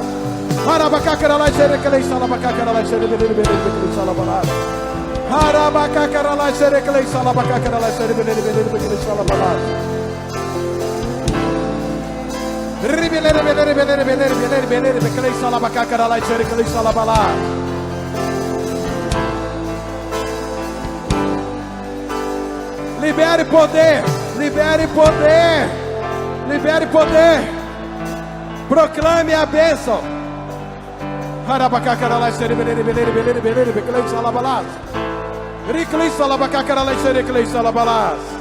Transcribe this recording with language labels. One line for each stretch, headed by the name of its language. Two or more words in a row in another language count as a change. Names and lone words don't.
Portuguese: Harabacacaralai sereclei salabacacaralai serebelere belere beklei salabalás. Harabacacaralai sereclei salabacacaralai serebelere belere beklei salabalás. Ribelere belere belere belere belere belere beklei salabacacaralai sereclei salabalás. Libere poder, libere poder, libere poder. Proclame a bênção. Harabacacaralai serebelere belere belere belere beklei salabalás. Riclei salabacacaralai sereclei salabalás.